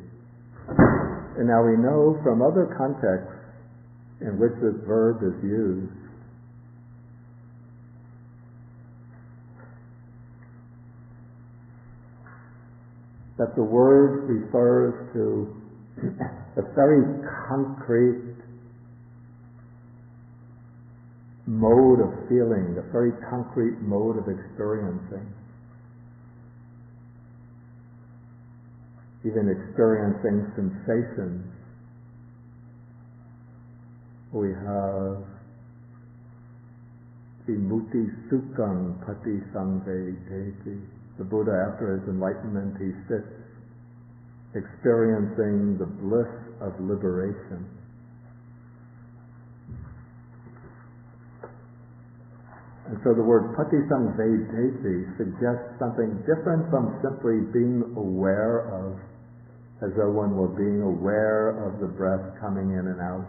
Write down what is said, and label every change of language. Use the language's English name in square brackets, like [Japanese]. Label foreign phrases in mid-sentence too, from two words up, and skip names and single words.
[English] And now we know from other contexts in which this verb is used that the word refers to a very concrete mode of feeling, a very concrete mode of experiencing. Even experiencing sensations. We have [Pali] vimutti sukham pati samvedeti. [English] The Buddha, after his enlightenment, he sits experiencing the bliss of liberation. And so the word [Pali] pati samvedeti [English] suggests something different from simply being aware of, as though one were being aware of the breath coming in and out.